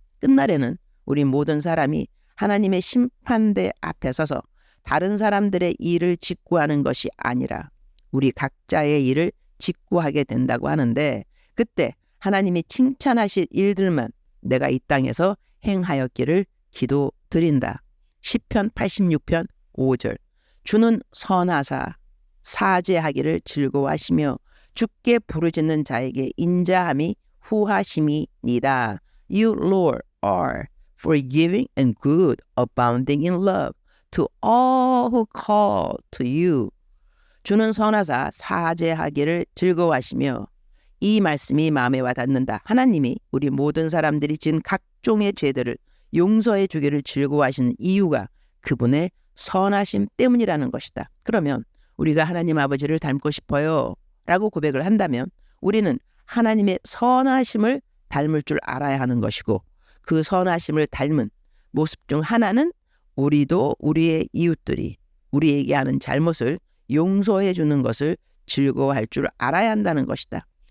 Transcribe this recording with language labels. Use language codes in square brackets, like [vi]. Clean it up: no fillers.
[ko] 끝날에는 우리 모든 사람이 하나님의 심판대 앞에 서서 다른 사람들의 일을 직구하는 것이 아니라 우리 각자의 일을 직구하게 된다고 하는데 그때 하나님이 칭찬하실 일들만 내가 이 땅에서 행하였기를 기도드린다. 시편 86편 5절. 주는 선하사 사죄하기를 즐거워하시며 주께 부르짖는 자에게 인자함이 후하심이니이다. [en] You, Lord, are forgiving and good, abounding in love to all who call to you. [ko] 주는 선하사 사죄하기를 즐거워하시며 이 말씀이 마음에 와닿는다. 하나님이 우리 모든 사람들이 지은 각종의 죄들을 용서해 주기를 즐거워하시는 이유가 그분의 선하심 때문이라는 것이다. 그러면 우리가 하나님 아버지를 닮고 싶어요 라고 고백을 한다면 우리는 하나님의 선하심을 닮을 줄 알아야 하는 것이고 그 선하심을 닮은 모습 중 하나는 우리도 우리의 이웃들이 우리에게 하는 잘못을 용서해 주는 것을 즐거워할 줄 알아야 한다는 것이다.